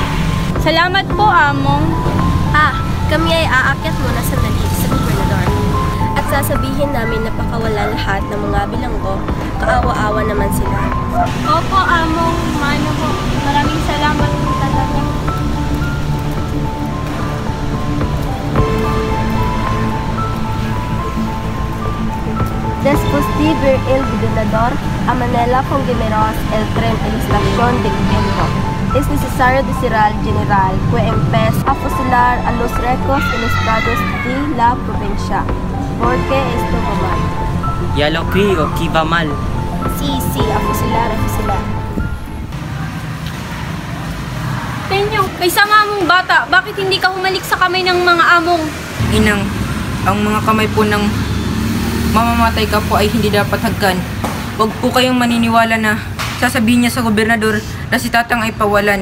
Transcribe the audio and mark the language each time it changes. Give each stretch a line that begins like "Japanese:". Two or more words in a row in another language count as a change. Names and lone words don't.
Filipino: Salamat po, Among. Kami ay aakyat muna sandali sa gobernador. At sasabihin namin na pakawala lahat ng mga bilanggo, kaawa-awa naman sila. Opo, Among. Mano po. Maraming salamat po talaga.
Spanish: Después de ver el gobernador a Manila con Guimeros el tren en la estación de Quinto, es necesario decir al general que empiece a fusilar a los ricos en estados de la provincia, porque esto va mal. Ya lo creo que va mal. Sí, a fusilar, a fusilar.
Filipino: Tenyo, may sama mong bata. Bakit hindi ka humalik sa kamay ng mga among? Inang, ang mga kamay po ng mamamatay ka po ay hindi dapat hagkan. Huwag po kayong maniniwala na sasabihin niya sa gobernador na si Tatang ay pawalan.